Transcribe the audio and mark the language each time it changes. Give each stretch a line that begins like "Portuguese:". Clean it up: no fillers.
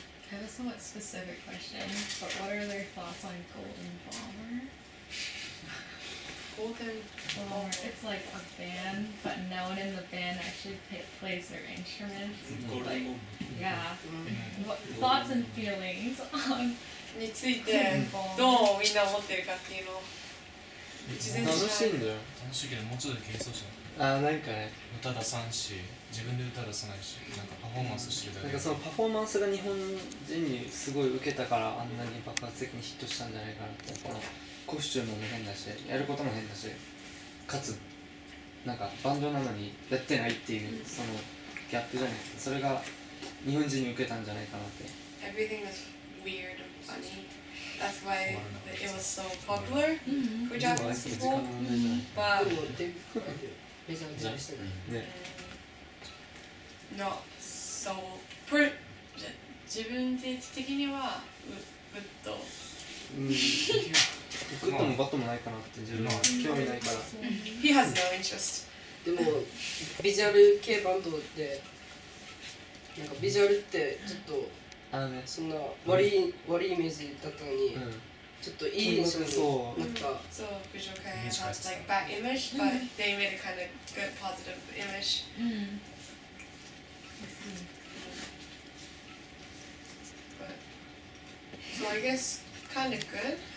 English: I have a somewhat specific question, but what are their thoughts on Golden Bomber? Golden mountain. Or it's like a band, but no one in the band actually plays their instruments. Like, yeah. What thoughts and feelings on
Japanese: についてどうみんな思ってるかっていうのを事前に楽しいんだよ。楽しいけどもうちょっと軽装じゃん。なんかね、歌出さんし、自分で歌出さないし、なんかパフォーマンスしてるだけなんかそのパフォーマンスが日本人にすごい受けたからあんなに爆発的にヒットしたんじゃないかなって。このコスチュームも変だし、やることも変だし、かつなんかバンドなのにやってないっていうそのギャップじゃないですか。それが日本人に受けたんじゃないかなって。
English: Everything was weird and funny. That's why it was so popular for Japanese people. But
Japanese: でもメジャーデビューしてない。ね。
English: not so.
Japanese: 自分的にはグッド。グッドもバットもないかなって自分は興味ないから。
English: He has no interest.
Japanese: でもビジュアル系バンドでなんかビジュアルってちょっとね、そんな悪いイメージだったのに、ちょっといい印象になった。
English: So visual kind of has like bad image, but they made a kind of good positive image. But, so I guess kind of good.